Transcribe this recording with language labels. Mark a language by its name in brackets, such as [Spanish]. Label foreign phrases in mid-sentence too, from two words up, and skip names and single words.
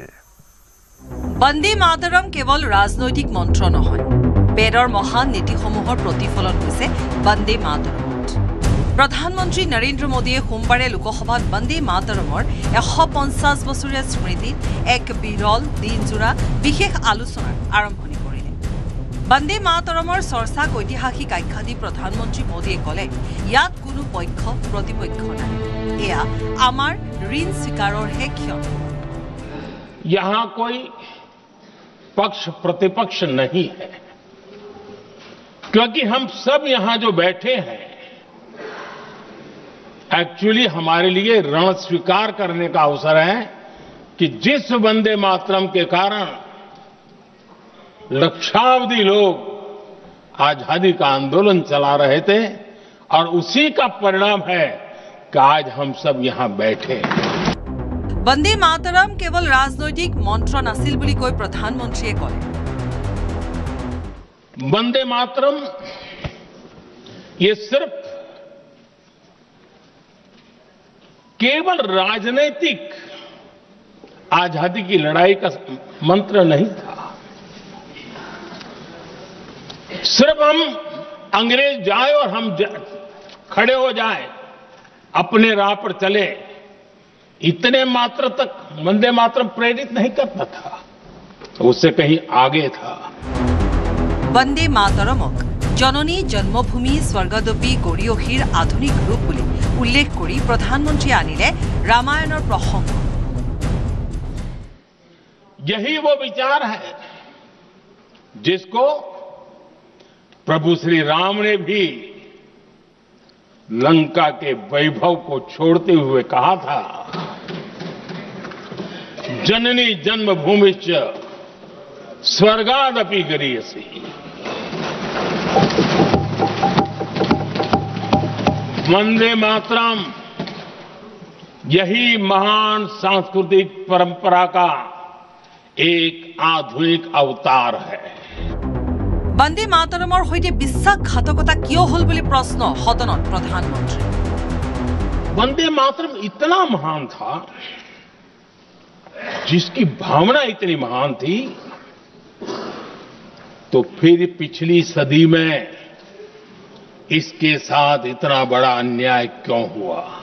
[Assamese] বন্দে মাতৰম কেৱল ৰাজনৈতিক মন্ত্ৰ নহয় বেদৰ মহান নীতিসমূহৰ প্ৰতিফলন হৈছে বন্দে মাতৰমত প্ৰধানমন্ত্ৰী নৰেন্দ্ৰ মোদীয়ে সোমবাৰে লোকসভাত বন্দে মাতৰমৰ 150 বছৰীয়া স্মৃতিত এক বিৰল দিনজোৰা বিশেষ আলোচনাৰ আৰম্ভণি কৰিলে। বন্দে মাতৰমৰ চৰ্চাক ঐতিহাসিক আখ্যা দি প্ৰধানমন্ত্ৰী মোদীয়ে ক'লে, ইয়াত কোনো পক্ষ প্ৰতিপক্ষ নাই, এয়া আমাৰ ঋণ স্বীকাৰৰহে ক্ষণ। [Hindi] यहाँ कोई पक्ष प्रतिपक्ष नहीं है, क्योंकि हम सब यहाँ जो बैठे हैं एक्चुअली हमारे लिए ऋण स्वीकार करने का अवसर है कि जिस वंदे मातरम के कारण लक्षावधि लोग आजादी का आंदोलन चला रहे थे और उसी का परिणाम है कि आज हम सब यहाँ बैठे हैं। [Assamese] বন্দে মাতৰম কেৱল ৰাজনৈতিক মন্ত্ৰ নাছিল বুলি কৈ প্ৰধানমন্ত্ৰীয়ে ক'লে। [Hindi] वंदे मातरम ये सिर्फ केवल राजनीतिक आजादी की लड़ाई का मंत्र नहीं था। सिर्फ हम अंग्रेज जाए और हम खड़े हो जाए, अपने राह पर चले, इतने मात्र तक वंदे मातरम प्रेरित नहीं करता था, उससे कहीं आगे था। [Assamese] বন্দে মাতৰমক জননী জন্মভূমি স্বৰ্গদেৱী গৰিয়সীৰ আধুনিক ৰূপ বুলি উল্লেখ কৰি প্ৰধানমন্ত্ৰীয়ে আনিলে ৰামায়ণৰ প্ৰসংগ। [Hindi] यही वो विचार है जिसको प्रभु श्री राम ने भी लंका के वैभव को छोड़ते हुए कहा था, [Sanskrit] जननी जन्मभूमिश्च स्वर्गादपि गरीयसी। [Hindi] वंदे मातरम यही महान सांस्कृतिक परंपरा का एक आधुनिक अवतार है। [Assamese] বন্দে মাতৰমৰ সৈতে বিশ্বাসঘাতকতা কিয় হল বুলি প্ৰশ্ন সদনত প্ৰধানমন্ত্ৰী। [Hindi] वंदे मातरम इतना महान था, जिसकी भावना इतनी महान थी, तो फिर पिछली सदी में इसके साथ इतना बड़ा अन्याय क्यों हुआ?